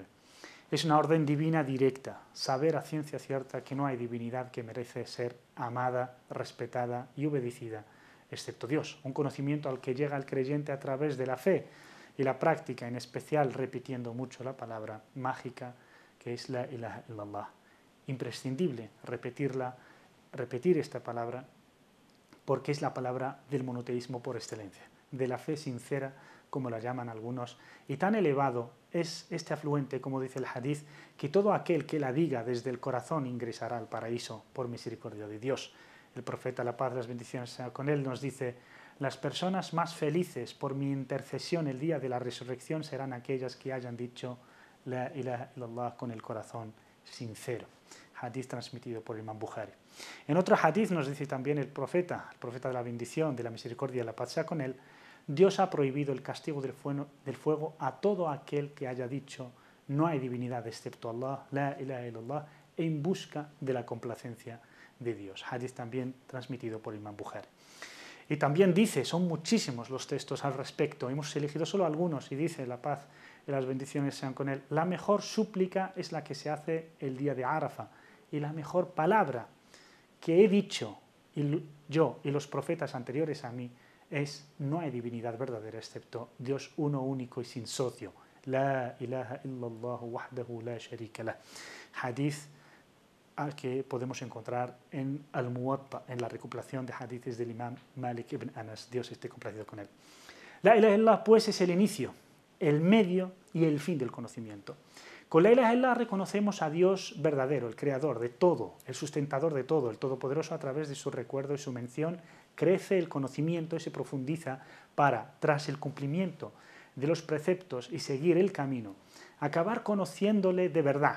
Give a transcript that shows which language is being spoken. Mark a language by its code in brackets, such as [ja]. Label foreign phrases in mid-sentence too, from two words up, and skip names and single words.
[es] Es una orden divina directa, saber a ciencia cierta que no hay divinidad que merece ser amada, respetada y obedecida, excepto Dios. Un conocimiento al que llega el creyente a través de la fe y la práctica, en especial repitiendo mucho la palabra mágica que es [ar] لا إله إلا الله. [es] Imprescindible repetir esta palabra, porque es la palabra del monoteísmo por excelencia. de la fe sincera, como la llaman algunos, y tan elevado es este afluente, como dice el hadith, que todo aquel que la diga desde el corazón ingresará al paraíso por misericordia de Dios. El profeta, la paz, las bendiciones sean con él, nos dice: las personas más felices por mi intercesión el día de la resurrección serán aquellas que hayan dicho [ar] لا إله إلا الله [es] con el corazón sincero. Hadith transmitido por el Imam Bukhari. En otro hadith nos dice también el profeta de la bendición, de la misericordia y la paz sea con él: Dios ha prohibido el castigo del fuego a todo aquel que haya dicho no hay divinidad excepto Allah, [ar] لا إله إلا الله, [es] en busca de la complacencia de Dios. Hadith también transmitido por el Imam Bukhari. Y también dice, son muchísimos los textos al respecto, hemos elegido solo algunos, y dice: la paz y las bendiciones sean con él, la mejor súplica es la que se hace el día de Arafa, y la mejor palabra que he dicho yo y los profetas anteriores a mí es: no hay divinidad verdadera excepto Dios uno, único y sin socio. [ar] لا إله إلا الله وحده لا شريك له. [es] Hadith al que podemos encontrar en Al-Muwatta, en la recopilación de hadiths del Imam Malik ibn Anas, Dios esté complacido con él. [ar] لا إله إلا الله, [es] pues, es el inicio, el medio y el fin del conocimiento. Con [ar] لا إله إلا الله [es] reconocemos a Dios verdadero, el creador de todo, el sustentador de todo, el todopoderoso. A través de su recuerdo y su mención crece el conocimiento y se profundiza para, tras el cumplimiento de los preceptos y seguir el camino, acabar conociéndole de verdad.